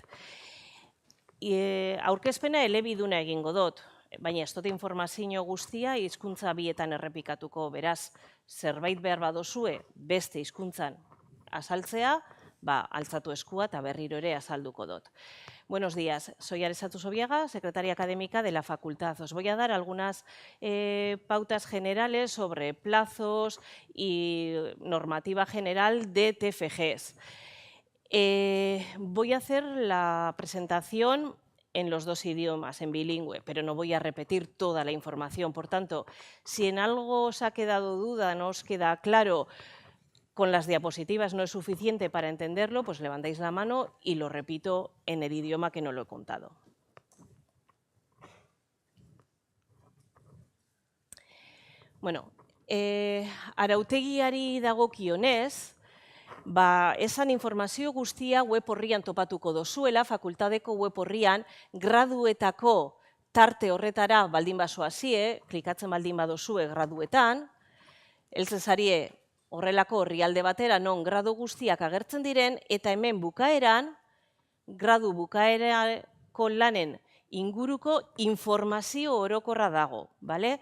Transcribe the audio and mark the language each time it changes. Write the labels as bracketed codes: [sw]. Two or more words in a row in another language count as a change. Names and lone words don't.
[eu] Aurkezpena elebiduna egingo dut, baina ez dut informazio guztia hizkuntza bietan errepikatuko, beraz, zerbait behar badozue beste hizkuntzan azaltzea, altzatu eskua eta berriro ere azalduko dut. [es] Buenos días, soy Aresatu Sobiaga, secretaria académica de la facultad. Os voy a dar algunas pautas generales sobre plazos y normativa general de TFGs. Voy a hacer la presentación en los dos idiomas, en bilingüe, pero no voy a repetir toda la información. Por tanto, si en algo os ha quedado duda, no os queda claro, con las diapositivas no es suficiente para entenderlo, pues levantáis la mano y lo repito en el idioma que no lo he contado. [eu] Bueno, arautegiari dagokionez, esan informazio guztia web orrian topatuko dozuela, fakultadeko web orrian, graduetako tarte horretara baldin bazoazie, klikatzen baldin badozue graduetan, heltzen zarie horrelako orrialde batera non gradu guztiak agertzen diren, eta hemen bukaeran, gradu bukaerako lanen inguruko informazio orokorra dago, bale?